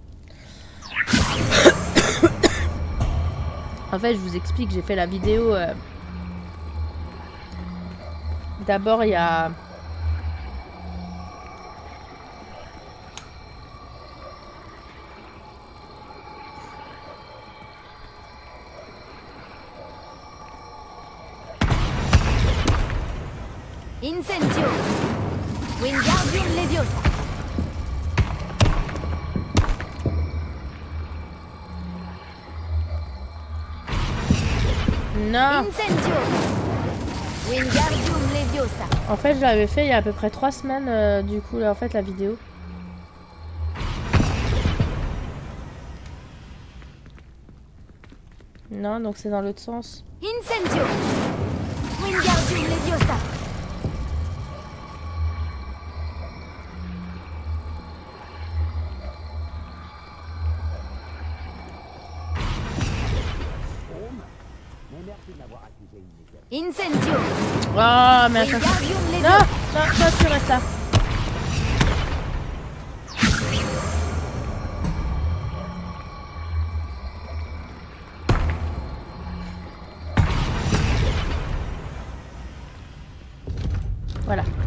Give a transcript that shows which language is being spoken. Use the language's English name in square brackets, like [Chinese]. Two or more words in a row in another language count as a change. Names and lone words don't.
[French] En fait, je vous explique, j'ai fait la vidéo. D'abord, il y a... Incendio. Wingardium Leviosa. Non. Incendio. Wingardium Leviosa. En fait, je l'avais fait il y a à peu près 3 semaines, du coup, là, en fait, la vidéo. Non, donc c'est dans l'autre sens. Incendio. Wingardium Leviosa. Incendio. Oh, mais attends. Wingardium Non, Leviosa. non, toi, tu restes là. Voilà.